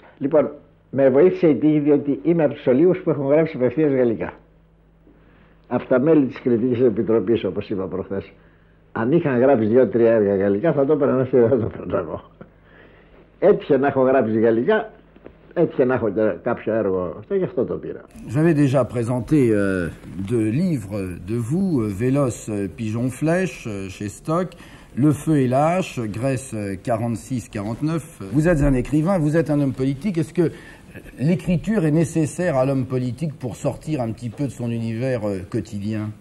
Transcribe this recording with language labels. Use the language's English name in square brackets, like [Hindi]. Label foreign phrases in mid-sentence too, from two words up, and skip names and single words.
[Greek] Λοιπόν, με βοήθησε η τύχη, διότι είμαι από τους ολίγους που έχουν γράψει απευθείας γαλλικά. Από τα μέλη της Κριτικής Επιτροπής, όπως είπα προχθές, αν είχαν γράψει 2-3 έργα γαλλικά θα το έπαιρναν αυτοί, δεν το έπαιρνα εγώ. Έτυχε να έχω γράψει γαλλικά, έτυχε να έχω κάποιο έργο αυτό, γι' αυτό το πήρα. [French] J'avais déjà présenté 2 livres de vous, Vélos, Pigeon Flèche, chez Stock, Le Feu et la Hache, Grèce 46-49. Vous êtes un écrivain, vous êtes un homme politique. Est-ce que l'écriture est nécessaire à l'homme politique pour sortir un petit peu de son univers quotidien?